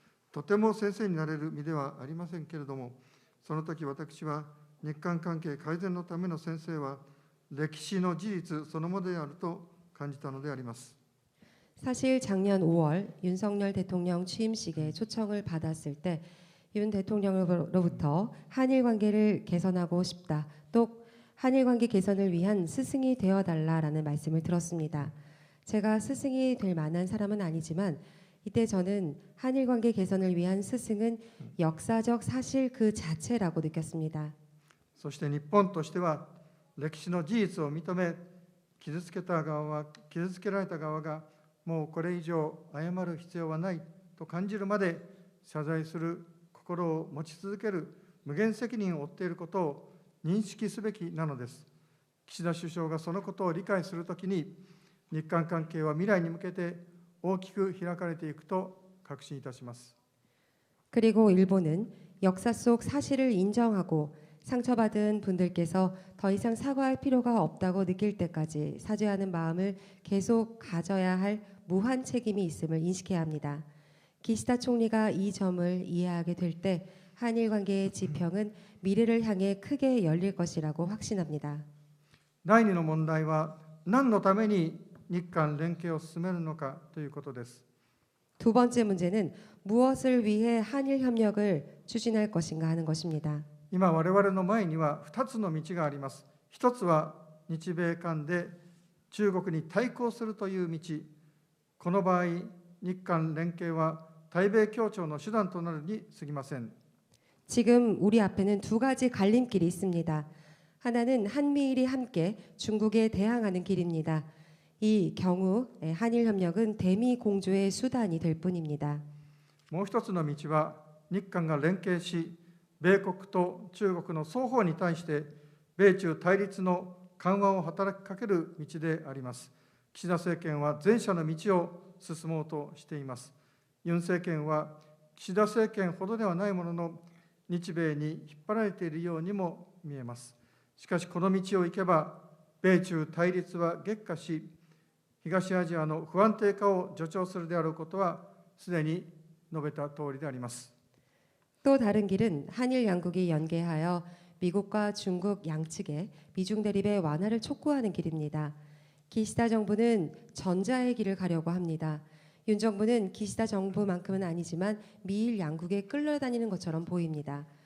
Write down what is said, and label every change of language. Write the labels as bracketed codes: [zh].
[ja] とても先生になれる身ではありませんけれども、その時私は日韓関係改善のための先生は歴史の事実そのものであると感じたのであります。 [ko] 사실 작년 5월 윤석열 대통령 취임식에 초청을 받았을 때 윤 대통령으로부터 한일 관계를 개선하고 싶다. 또 한일 관계 개선을 위한 스승이 되어달라라는 말씀을 들었습니다. 제가 스승이 될 만한 사람은 아니지만 이때 저는 한일 관계 개선을 위한 스승은 역사적 사실 그 자체라고 느꼈습니다. [ja] そして日本としては歴史の事実を認め、傷つけられた側がもうこれ以上謝る必要はないと感じるまで謝罪する心を持ち続ける無限責任を負っていることを認識すべきなのです。岸田首相がそのことを理解するときに、日韓関係は未来に向けて大きく開かれていくと確信いたします。 [ko] 그리고 일본은 역사 속 사실을 인정하고 상처받은 분들께서 더 이상 사과할 필요가 없다고 느낄 때까지 사죄하는 마음을 계속 가져야 할 무한 책임이 있음을 인식해야 합니다. 기시다 총리가 이 점을 이해하게 될 때 한일 관계의 지평은 미래를 향해 크게 열릴 것이라고 확신합니다. [ja] 第二の問題は何のために日韓連携を進めるのかということです。 [ko] 두 번째 문제는 무엇을 위해 한일 협력을 추진할 것인가 하는 것입니다. [ja] 今我々の前には2つの道があります。一つは日米間で中国に対抗するという道。この場合、日韓連携は対米協調の手段となるに過ぎません。 [ko] 지금 우리 앞에는 두 가지 갈림길이 있습니다. 하나는 한미일이 함께 중국에 대항하는 길입니다. 이 경우 한일 협력은 대미 공조의 수단이 될 뿐입니다. [ja] もう一つの道は日韓が連携し、米国と中国の双方に対して米中対立の緩和を働きかける道であります。岸田政権は前者の道を進もうとしています。ユン政権は岸田政権ほどではないものの、日米に引っ張られているようにも見えます。しかしこの道を行けば、米中対立は激化し、東アジアの不安定化を助長するであることはすでに述べた通りであります。 [ko] 또 다른 길은 한일 양국이 연계하여 미국과 중국 양측의 미중 대립의 완화를 촉구하는 길입니다. 기시다 정부는 전자의 길을 가려고 합니다. 윤 정부는 기시다 정부만큼은 아니지만 미일 양국에 끌려다니는 것처럼 보입니다.